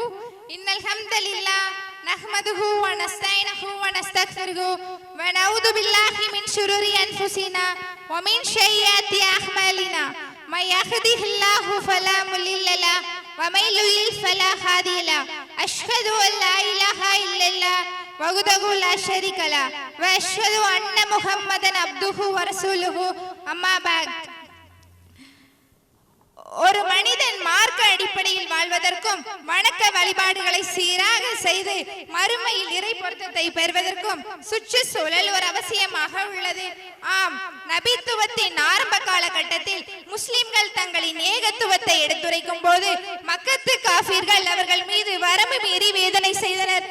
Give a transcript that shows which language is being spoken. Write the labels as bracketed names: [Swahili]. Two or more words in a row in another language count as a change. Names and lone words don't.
[Arabic] إن الحمد لله نحمده ونستعينه ونستغفره ونعوذ بالله من شرور أنفسنا ومن سيئات أعمالنا. من يهده الله فلا مضل له ومن يضلل فلا هادي له. أشهد أن لا إله إلا الله وحده لا شريك له وأشهد أن محمدا عبده ورسوله. أما بعد. [Tamil] ஒரு மனிதன் மார்க்க அடிப்படையில் வாழ்வதற்கும் வணக்க வழிபாடுகளை சீராக செய்து மறுமையில் இறை பொருத்தத்தை பெறுவதற்கும் சுற்றுச்சூழல் ஒரு அவசியமாக உள்ளது. ஆம், நபித்துவத்தின் ஆரம்ப காலகட்டத்தில் முஸ்லிம்கள் தங்களின் ஏகத்துவத்தை எடுத்துரைக்கும் போது மக்கத்து காஃபிர்கள் அவர்கள் மீது வரம்பு மீறி வேதனை செய்தனர்.